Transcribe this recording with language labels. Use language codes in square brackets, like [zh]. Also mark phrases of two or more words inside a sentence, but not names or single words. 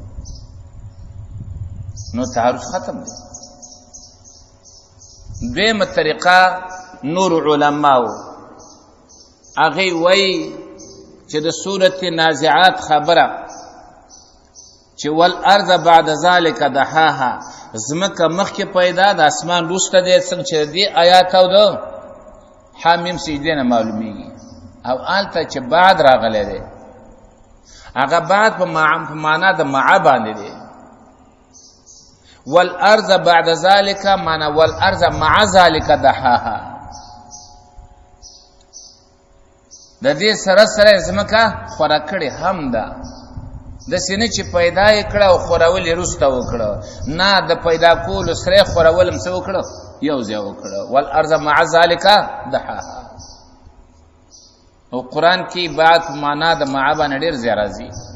[ps] نو تعارف ختم دی دویمه طریقه نور علماء اغه وای چې د سورۃ نازعات خبره چې [ar] والارض بعد ذلك دحاها [ps] زمکه مخکې پیدا د اسمان روسته د څنګه چې دی آیات او د حامیم سجده نه معلومیږي او آلته چې بعد راغله دی هغه بعد په معنا د مع باندې دی [ar] والارض بعد ذلك [ps] معنا [ar] والارض مع ذلك دحاها [ps] د دې سره سره ځمکه خوره کړې هم ده داسې نه چې پیدا یې کړه او خورول یې وروسته وکړه نه د پیدا کولو سره یې خورول هم څه وکړه یو ځای وکړه [ar] والارض مع ذلک دحاها [ps] او قرآن کې بعد په معنا د مع باندې ډېر ځای راځي